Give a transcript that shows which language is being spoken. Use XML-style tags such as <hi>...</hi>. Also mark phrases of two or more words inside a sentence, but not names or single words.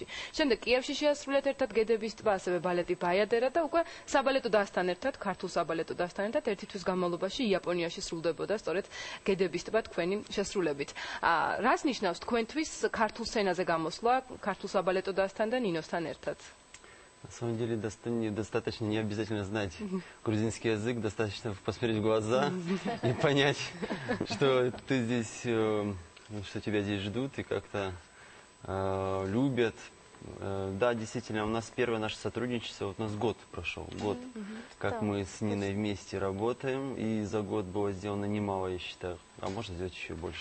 <ka>შემდეგ კიევში შეასრულეთ ერთად გედების ტბა, ასევე ბალეტი ბაიადერა და უკვე საბალეტო დასთან ერთად, ქართულ საბალეტო დასთან ერთად ერთი თვის განმავლობაში იაპონიაში სრულდებოდა სწორედ გედების ტბა თქვენი შესრულებით. რას ნიშნავს თქვენთვის ქართულ სცენაზე გამოსვლა, ქართულ საბალეტო დასთან და ниносთან ერთად?</ka> <ru>На самом деле достаточно не обязательно знать грузинский язык, достаточно посмотреть в глаза и понять, что ты здесь, что тебя здесь ждут и как-то любят. Да, действительно, у нас первое наше сотрудничество, вот у нас год прошел, год, как мы с Ниной вместе работаем, и за год было сделано немало, я считаю, а можно сделать еще больше.</ru>